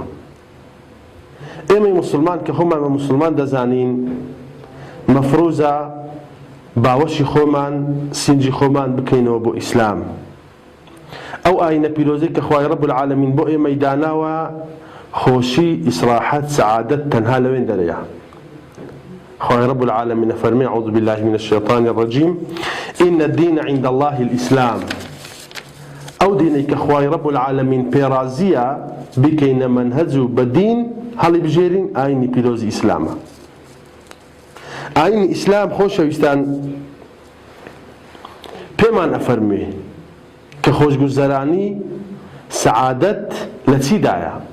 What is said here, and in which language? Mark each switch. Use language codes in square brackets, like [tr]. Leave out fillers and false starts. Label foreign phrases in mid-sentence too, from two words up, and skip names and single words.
[ckb] ئێمەی موسڵمان کە خۆمان بە موسڵمان دەزانین، مەفروزە باوەشی خۆمان، سینجی خۆمان بکەینەوە بۆ ئیسلام. ئەو ئاینە پیرۆزەی کە خوای [ar] ڕەب العالەمین [ckb] بۆ ئێمەی داناوە، خۆشی، ئیسراحەت، سەعادەت تەنها لەوێن دەرەیە. خوای [ar] ڕەب العالەمین [ckb] فەرمێ: [ar] أعوذ بالله من الشيطان الرجيم إن الدين عند الله الإسلام. [ckb] ئەو دینەی کە خوای [ar] ڕەب العالەمین [ckb] پێرازیە بکەینە مەنهەج و بە دین هەڵی بژێرین، ئاینی پیرۆزی ئیسلامە. ئاینی ئیسلام، خۆشەویستان، پێمان ئەفەرمێ کە خۆشگوزەرانی سەعادەت لە چیدایە.